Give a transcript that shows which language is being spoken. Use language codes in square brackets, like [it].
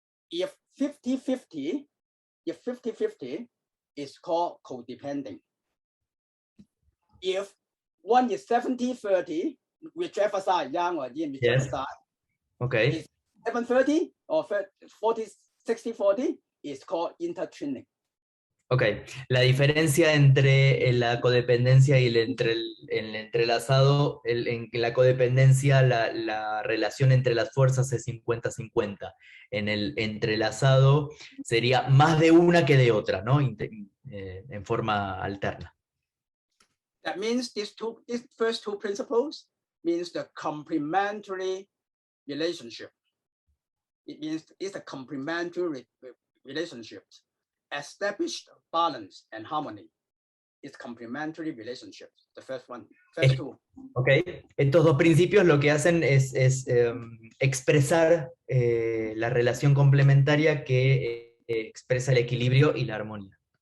[en] If 50-50, if 50-50 is called codepending. If one is 70-30, whichever side, yang or yin, whichever side, okay. 7-30 or 40-60-40 is called intertwining. [es] Ok, la diferencia entre la codependencia y el entrelazado, en la codependencia la relación entre las fuerzas es 50-50. En el entrelazado sería más de una que de otra, ¿no? En forma alterna. [en] That means these first two principles means the complementary relationship. It means it's a complementary relationship. Established balance and harmony. It's complementary relationships. The first one, first two. [es] Ok, estos dos principios lo que hacen es expresar la relación complementaria que expresa el equilibrio y la armonía.